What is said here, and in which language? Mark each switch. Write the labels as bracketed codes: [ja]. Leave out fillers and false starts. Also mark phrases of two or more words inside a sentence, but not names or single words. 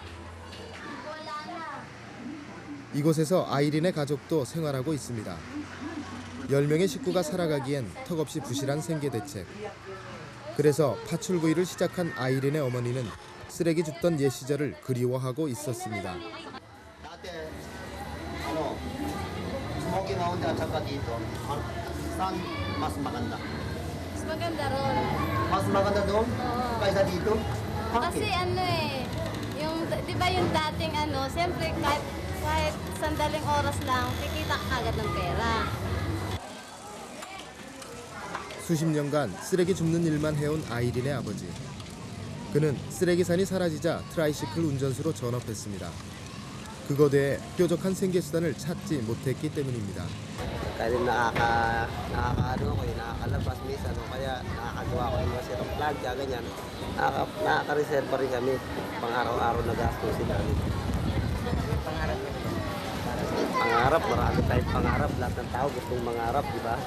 [ko] 이곳에서 아이린의 가족도 생활하고 있습니다. 10명의 식구가 살아가기엔 턱없이 부실한 생계 대책. 그래서 파출구이를 시작한 아이린의 어머니는 쓰레기 줍던 옛 시절을 그리워하고 있었습니다. [tl] Smoky Mountain at saka dito, saan mas maganda? Mas maganda ron. Mas maganda doon? Kaysa dito? Kasi di ba yung dating siyempre kahit sandaling oras lang, kikita ka agad ng pera. [ko] 수십 년간 쓰레기 줍는 일만 해온 아이린의 아버지. 그는 쓰레기산이 사라지자 트라이시클 운전수로 전업했습니다. 그거대에 뾰족한 생계수단을 찾지 못했기 때문입니다. [tl] Kaya nakakalabas minsan, kaya nakakagawa ko yung masirang plan, kaya ganyan. Nakaka-reserve pa rin kami, pang-araw-araw na gastusin namin. Pangarap, marami tayong pangarap, lahat ng tao gustong mangarap, di ba?